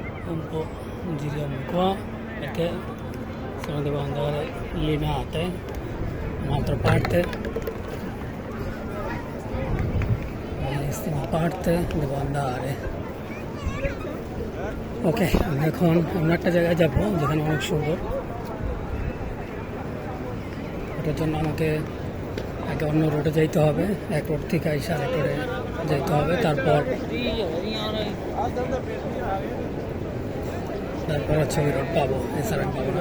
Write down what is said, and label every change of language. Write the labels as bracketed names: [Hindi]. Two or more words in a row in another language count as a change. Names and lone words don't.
[Italian] un po' giriamo qua perché se no devo andare Linate, un'altra parte, dall'estima parte devo andare। [Bangla] ওকে, আমরা এখন অন্য একটা জায়গায় যাবো যেখানে অনেক সুন্দর। ওটার জন্য আমাকে আগে অন্য রোডে যাইতে হবে, এক রোড থেকে আইসা আরেক রোডে যাইতে হবে, তারপর হচ্ছে ওই রোড পাবো, এছাড়া পাবো না।